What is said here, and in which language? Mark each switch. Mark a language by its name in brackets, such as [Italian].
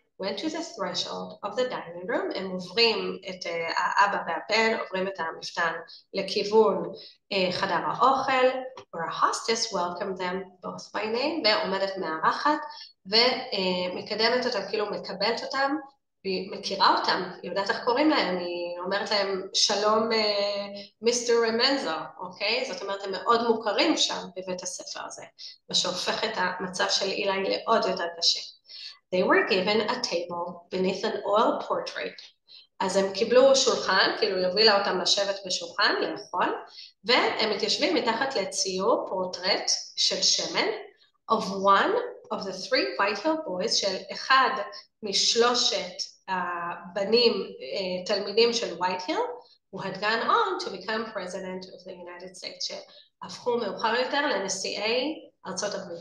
[English] went to the threshold of the dining room, [Hebrew] הם עוברים את האבא והבן, עוברים את המפתן לכיוון חדר האוכל, [English] where a hostess welcomed them both by name, [Hebrew] ועומדת מארחת ומקדמת אותם, כאילו מקבלת אותם, היא מכירה אותם, היא יודעת איך קוראים להם, היא אומרת להם שלום מיסטר רמנזו, אוקיי? זאת אומרת, הם מאוד מוכרים שם בבית הספר הזה, מה שהופך את המצב של אילי לעוד יותר קשה. [English] They were given a table beneath an oil portrait. [Hebrew] אז הם קיבלו שולחן, כאילו היא הובילה אותם לשבת בשולחן, לאכול, והם מתיישבים מתחת לציור פורטרט של שמן, [English] of one of the three White Hill boys, [Hebrew] של אחד משלושת הבנים, תלמידים של White Hill, [English] who had gone on to become president of the United States, [Hebrew] שהפכו מאוחר יותר לנשיאי ארצות הברית.